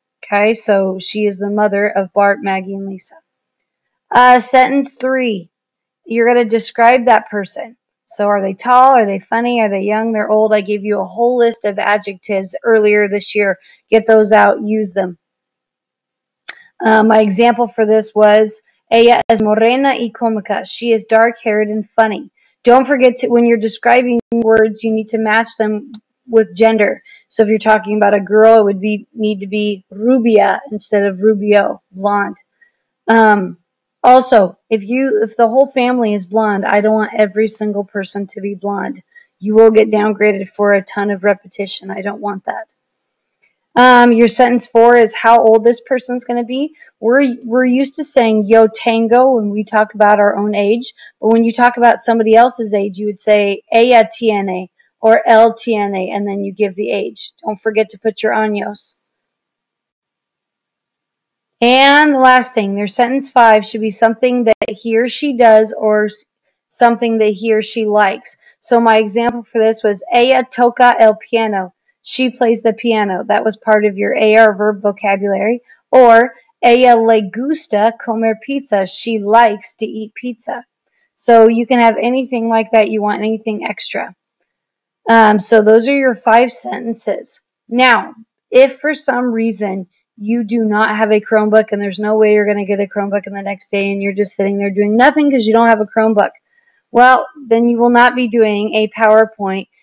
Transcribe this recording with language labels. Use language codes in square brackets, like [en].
[en] Okay, so she is the mother of Bart, Maggie, and Lisa. Sentence 3, you're going to describe that person. So are they tall? Are they funny? Are they young? They're old? I gave you a whole list of adjectives earlier this year. Get those out. Use them. My example for this was, [es] ella es morena y cómica. [en] She is dark-haired and funny. Don't forget to, when you're describing words, you need to match them with gender. So if you're talking about a girl, it would need to be rubia instead of rubio, blonde. Also, if the whole family is blonde, I don't want every single person to be blonde. You will get downgraded for a ton of repetition. I don't want that. Your sentence 4 is how old this person's going to be. We're used to saying [es] yo tango [en] when we talk about our own age, but when you talk about somebody else's age, you would say [es] ella tiene [en] or [es] él tiene, [en] and then you give the age. Don't forget to put your años. And the last thing, their sentence 5 should be something that he or she does or something that he or she likes. So my example for this was [es] ella toca el piano. [en] She plays the piano. That was part of your AR verb vocabulary. [es] Or ella le gusta comer pizza. [en] She likes to eat pizza. So you can have anything like that. You want anything extra. So those are your 5 sentences. Now, if for some reason you do not have a Chromebook and there's no way you're going to get a Chromebook in the next day and you're just sitting there doing nothing because you don't have a Chromebook, well, then you will not be doing a PowerPoint.